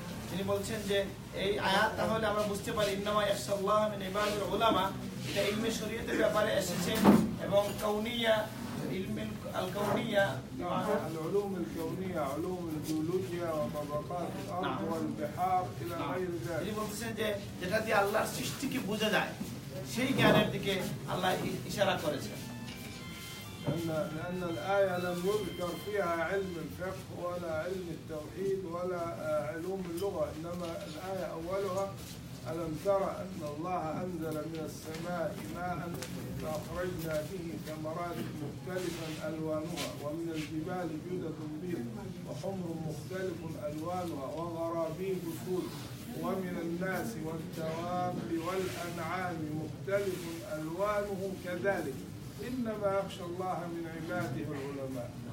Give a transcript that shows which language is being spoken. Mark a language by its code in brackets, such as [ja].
[bn] তিনি বলছেন যে এই আয়াত তাহলে আমরা বুঝতে পারি [ar] ইন্নামা ইয়াখশাল্লাহ মিন ইবাদিল উলামা, [bn] এটা ইলমে শরীয়তের ব্যাপারে এসেছে এবং কাউনিয়া ইলমুল কাউনিয়া [ar] العلوم الكونية علوم الجيولوجيا وطبقات الأرض والبحار إلى غير ذلك. [bn] তিনি বলছেন যে যেটা দিয়ে আল্লাহর সৃষ্টিকে বোঝা যায় সেই জ্ঞানের দিকে আল্লাহ ইশারা করেছেন। [ar] لأن الآية لم يذكر فيها علم الفقه ولا علم التوحيد ولا علوم اللغة، إنما الآية أولها ألم ترى أن الله أنزل من السماء ماء فأخرجنا به ثمرات مختلفا ألوانها ومن الجبال جدد بيض وحمر مختلف ألوانها وغرابيب سود ومن الناس والدواب والأنعام مختلف ألوانه كذلك إنما يخشى الله من عباده العلماء.